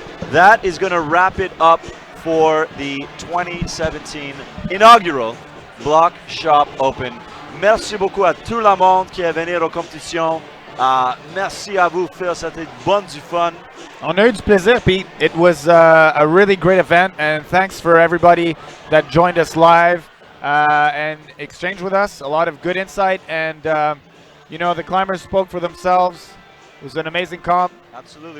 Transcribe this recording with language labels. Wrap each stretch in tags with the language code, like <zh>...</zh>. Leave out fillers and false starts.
<en>That is going to wrap it up for the 2017 inaugural Bloc Shop Open.</en> <fr>Merci beaucoup à tout le monde qui est venu aux compétitions. Merci à vous, Phil. C'était bon du fun. On a eu du plaisir, Pete.</fr> <en>It was a really great event, and thanks for everybody that joined us live and exchanged with us. A lot of good insight, and you know, the climbers spoke for themselves. It was an amazing comp. Absolutely.</en>